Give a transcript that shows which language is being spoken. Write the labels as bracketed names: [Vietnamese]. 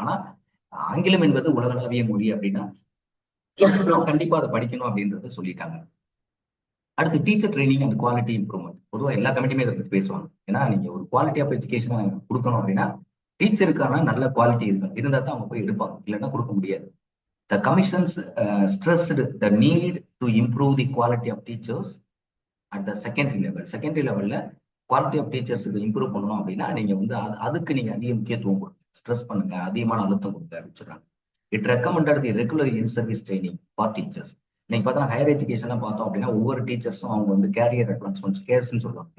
[Tamil] ஆனா ஆங்கிலம் என்பது உலகளாவிய மொழி அப்படின்னா கண்டிப்பா அதை படிக்கணும் அப்படின்றத சொல்லிட்டாங்க. அடுத்து teacher training and quality improvement. பொதுவாக எல்லா கமிட்டியுமே இதை பத்தி பேசுவாங்க. ஏன்னா நீங்க ஒரு குவாலிட்டி ஆஃப் எஜுகேஷனை கொடுக்கணும் அப்படின்னா டீச்சருக்கான நல்ல குவாலிட்டி இருக்கணும். இருந்தா தான் அவங்க போய் எடுப்பாங்க. இல்லைன்னா கொடுக்க முடியாது. [English] The commissions stressed the need to improve the quality of teachers at the secondary level. [Tamil] Secondary லெவல்ல குவாலிட்டி ஆஃப் டீச்சர்ஸுக்கு இம்ப்ரூவ் பண்ணணும் அப்படின்னா நீங்க வந்து அதுக்கு நீங்க அதிக முக்கியத்துவம் கொடுங்க, ஸ்ட்ரெஸ் பண்ணுங்க, அதிகமான அழுத்தம் கொடுங்க அப்படின்னு சொல்றாங்க. [English] It recommended the regular in service training for teachers. [Tamil] இன்னைக்கு பார்த்தா ஹையர் எஜுகேஷன்லாம் பார்த்தோம் அப்படின்னா ஒவ்வொரு டீச்சர்ஸும் அவங்க வந்து கேரியர் அட்வான்ஸ்மெண்ட், கேர்ஸ்ன்னு சொல்லுவாங்க.